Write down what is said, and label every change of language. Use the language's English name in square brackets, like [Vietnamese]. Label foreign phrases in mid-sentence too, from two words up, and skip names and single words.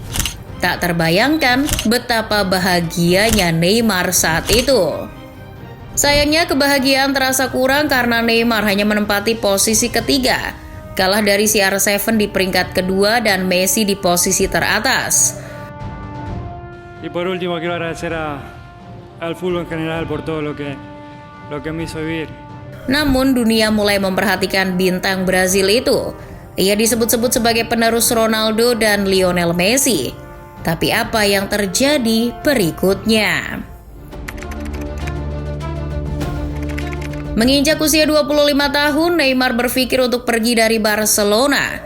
[Indonesian] Tak terbayangkan betapa bahagianya Neymar saat itu. Sayangnya kebahagiaan terasa kurang karena Neymar hanya menempati posisi ketiga, kalah dari CR7 di peringkat kedua dan Messi di posisi teratas. [Spanish] Y por último quiero agradecer al fútbol en general por todo lo que me hizo vivir. [Indonesian] Namun dunia mulai memperhatikan bintang Brazil itu. Ia disebut-sebut sebagai penerus Ronaldo dan Lionel Messi. Tapi apa yang terjadi berikutnya? Menginjak usia 25 tahun, Neymar berpikir untuk pergi dari Barcelona.